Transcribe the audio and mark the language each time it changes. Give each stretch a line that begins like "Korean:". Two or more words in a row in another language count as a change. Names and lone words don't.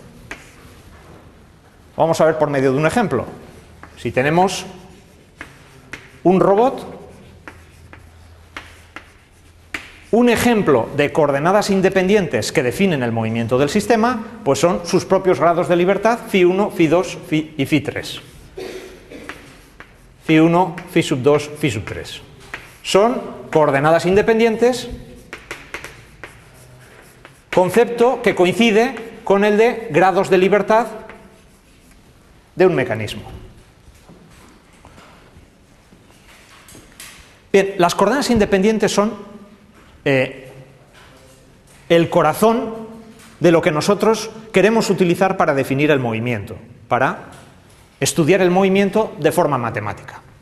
Spanish: Vamos a ver por medio de un ejemplo. Si tenemos un robot Un ejemplo de coordenadas independientes que definen el movimiento del sistema, pues son sus propios grados de libertad, φ1, φ2 y φ3. φ1, φ2, φ3. Son coordenadas independientes, concepto que coincide con el de grados de libertad de un mecanismo. Bien, las coordenadas independientes son el corazón de lo que nosotros queremos utilizar para definir el movimiento, para estudiar el movimiento de forma matemática.